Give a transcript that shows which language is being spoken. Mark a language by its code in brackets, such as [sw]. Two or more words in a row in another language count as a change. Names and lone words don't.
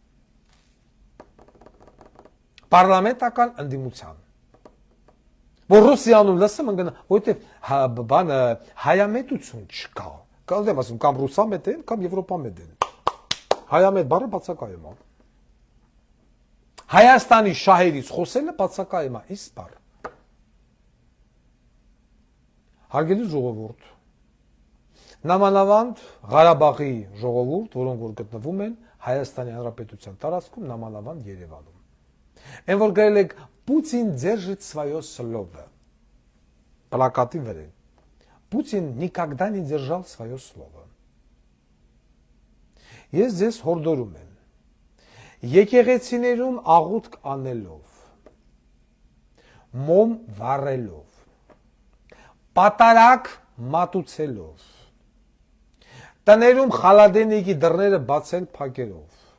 [hy] Պարլամենտական ընդդիմության։ Որ Ռուսիանում լսում ընկնա, որովհետև բանը հայամետություն չկա։ Կարող եմ ասում կամ ռուսամետ են, կամ եվրոպամետ են։ Հայամետ բառը բացակայում է։ Հայաստանի շահերից խոսելը բացակայում է, իսկ բառ։ Հարգելի ժողովուրդ, նամանավանդ Ղարաբաղի ժողովուրդ, որոնք որ գտնվում են Հայաստանի Հանրապետության տարածքում, նամանավանդ Երևանում։ Այն որ գրել եք Պուտին [ru] держит свое слово։ [hy] Պլակատի վրա։ Պուտին [ru] никогда не держал свое слово։ [hy] Ես ձեզ հորդորում եմ եկեղեցիներում աղոթք անելով, մոմ վառելով, պատարակ մատուցելով, տներում խալադենիքի դռները բացել փակելով,